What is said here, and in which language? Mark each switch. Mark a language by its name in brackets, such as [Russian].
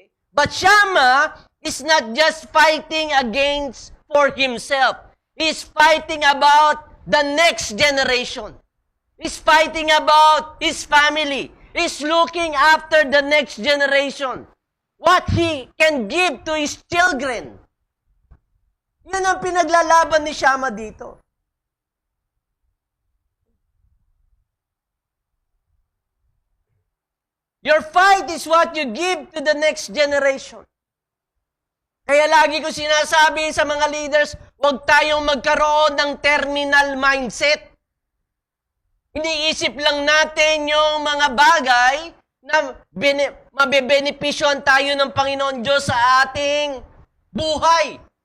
[English] But Shammah is not just fighting against for himself. He's fighting about the next generation. He's fighting about his family. is looking after the next generation. What he can give to his children. [Filipino] Yan ang pinaglalaban ni Shammah dito. [English] Your fight is what you give to the next generation. [Filipino] Kaya lagi ko sinasabi sa mga leaders, huwag tayong magkaroon ng terminal mindset. Iniisip lang natin yung mga bagay na mabebenepisyon tayo ng Panginoon Diyos sa ating buhay.